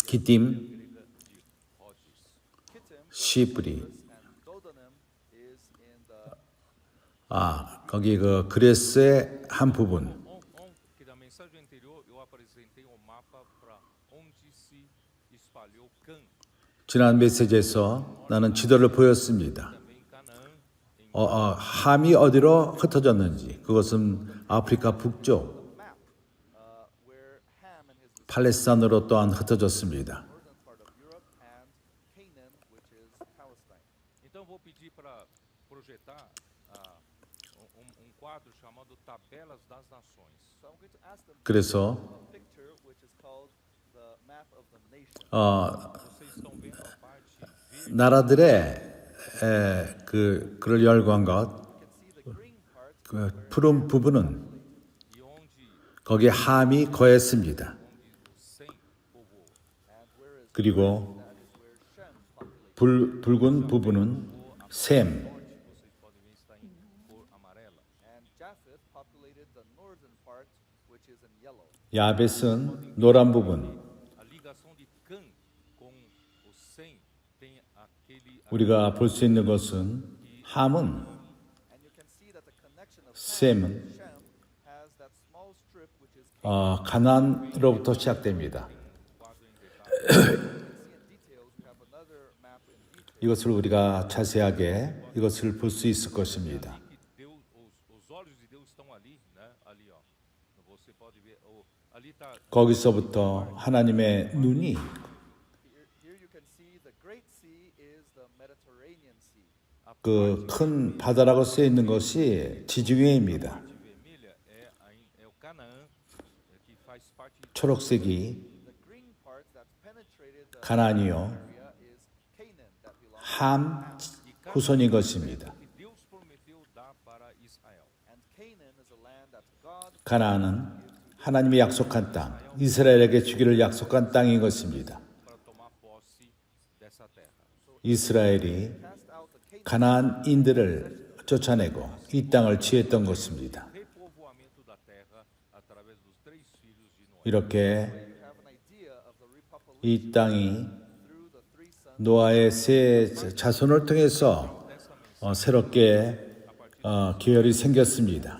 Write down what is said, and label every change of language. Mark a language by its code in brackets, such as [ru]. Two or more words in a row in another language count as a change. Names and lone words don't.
[ko] 기띔, [pt] à grega de Rhodes. [en] Kittim [ko] 시프리, [en] and Dodanim is in the [ko] 거기 그 그레스의 한 부분. [pt] Que na mensagem anterior eu apresentei um mapa para onde se espalhou Cã, [ko] 지난 메시지에서 나는 지도를 보였습니다. [pt] também Canaã, em [ko] 함이 어디로 흩어졌는지, 그것은 아프리카 북쪽, [en] map where Ham and his [ko] 팔레스타인으로 또한 흩어졌습니다. [en] northern part of Europe and Canaan, which is Palestine. [pt] Então eu vou pedir para projetar quadro chamado Tabelas das Nações. [en] So I'm going to ask them [ko] 그래서 [en] a picture which is called the map of the nation. [pt] Vocês estão vendo a parte verde [ko] 나라들의 그를 열거한 것, [en] You can see the green part [ko] 그 푸른 부분은 [pt] e onde [ko] 거기에 함이 거했습니다. [pt] o Sem povoou. [en] and where is [ko] 그리고 [en] that is where Shem populated. [ko] 붉은 부분은 셈, [pt] Vocês podem ver está em cor amarela. [en] And Japheth populated the northern part, which is in yellow. [ko] 야벳은 노란 부분. [pt] A ligação de Cã com o Sem tem aquele [ko] 우리가 볼 수 있는 것은 함은 [en] And you can see that the connection of [ko] 셈은 [en] Shem has that small strip which is [ko] 가나안으로부터 시작됩니다. [pt] quadro em detalhes. [en] see in details. We have another map in detail. [ko] 이것을 우리가 자세하게 이것을 볼 수 있을 것입니다. [pt] Que Deus, os olhos de Deus estão ali, né? Ali, ó. Você pode ver, ali está [ko] 거기서부터 하나님의 눈이 [en] Here you can see the Great Sea is the Mediterranean Sea. [ko] 그 큰 바다라고 쓰여 있는 것이 지중해입니다. [pt] vermelha é o Canaã, que faz parte [ko] 초록색이 [en] The green part that's penetrated the [ko] 가나안이요, [en] area is Canaan that belongs [ko] 함 후손인 것입니다. [pt] que Deus prometeu dar para [en] And Canaan is a land that God [ko] 가나안은 하나님이 약속한 땅, 이스라엘에게 주기를 약속한 땅인 것입니다. [pt] para tomar posse dessa terra. [ko] 이스라엘이 [en] cast out the Canaanites [ko] 가나안인들을 쫓아내고 이 땅을 취했던 것입니다. [pt] Repovoamento da terra através dos 3 filhos de Noé. [ko] 이렇게 [en] You have an idea of the repopulation [ko] 이 땅이 [en] through the 3 sons. [ko] 노아의 세 자손을 통해서 새롭게 계열이 생겼습니다.